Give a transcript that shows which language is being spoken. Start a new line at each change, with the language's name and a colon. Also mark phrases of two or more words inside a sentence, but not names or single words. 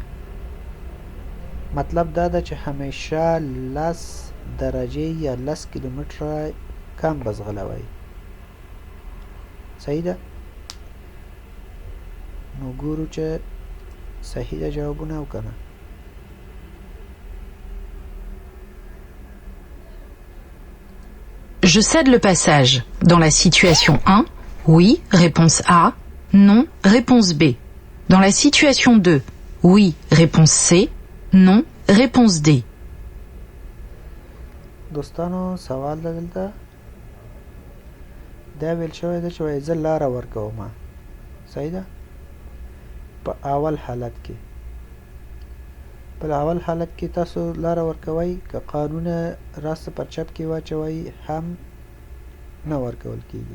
Pashto: مطلب دا ده چې همیشه 10 درجې یا 10 کیلومتره کم بځغلوئ. صحیح ده؟ نو ګورو چې صحیح ده جوابونه او که نه.
French: Je cède le passage. Dans la situation 1, oui, réponse A. Non, réponse B. Dans la situation 2, oui, réponse C. Non, réponse D.
Pashto: دوستانو سوال ده دلته دا ویل شوی ده چې وایي زه لاره ورکوم. صحیح ده؟ په اول حالت کې تاسو لاره ورکوئ، که قانونه راست پر چپ کې واچوئ هم نه ورکول کېږي.